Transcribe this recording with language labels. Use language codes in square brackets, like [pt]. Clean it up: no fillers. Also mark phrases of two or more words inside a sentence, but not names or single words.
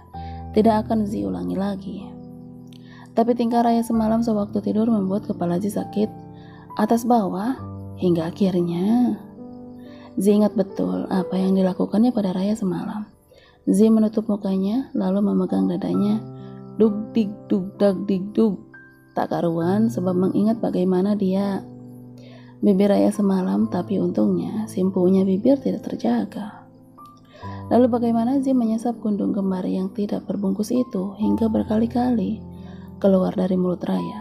[id] Tidak akan Zi ulangi lagi. Tapi tingkah Raya semalam sewaktu tidur membuat kepala Zi sakit atas bawah Hingga akhirnya Zi ingat betul apa yang dilakukannya pada Raya semalam. Zi menutup mukanya lalu memegang dadanya. Dug dig dug dag dig dug. Tak karuan sebab mengingat bagaimana dia bibir Raya semalam, tapi untungnya simpunya bibir tidak terjaga. Lalu bagaimana Zi menyesap kundung kembar yang tidak berbungkus itu hingga berkali-kali keluar dari mulut Raya.